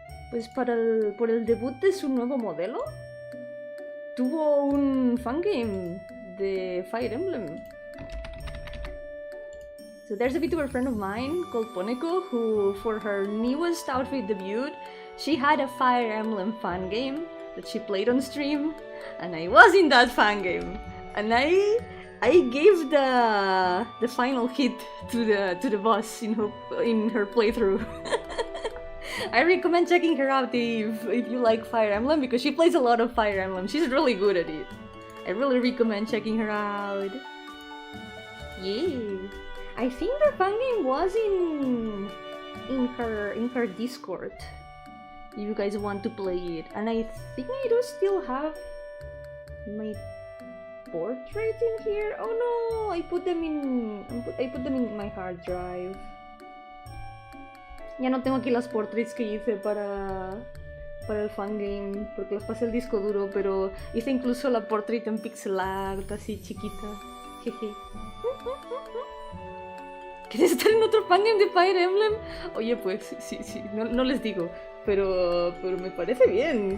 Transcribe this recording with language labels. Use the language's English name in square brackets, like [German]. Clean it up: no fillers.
[Spanish] Pues por el debut de su nuevo modelo, tuvo un fangame de Fire Emblem. [English] So there's a VTuber friend of mine called Poneco who, for her newest outfit debut, she had a Fire Emblem fan game that she played on stream, and I was in that fan game, and I gave the final hit to the boss in her playthrough. I recommend checking her out if you like Fire Emblem, because she plays a lot of Fire Emblem. She's really good at it. I really recommend checking her out. Yeah, I think the fan game was in her Discord. If you guys want to play it, and I think I do still have my portraits in here. Oh no, I put them in my hard drive. [Spanish] Ya no tengo aquí las portraits que hice para el fangame, porque las pasé al disco duro, pero hice incluso la portrait en pixel art, así chiquita. Jeje. ¿Quieres estar en otro fangame de Fire Emblem? Oye, pues sí, no les digo, pero me parece bien.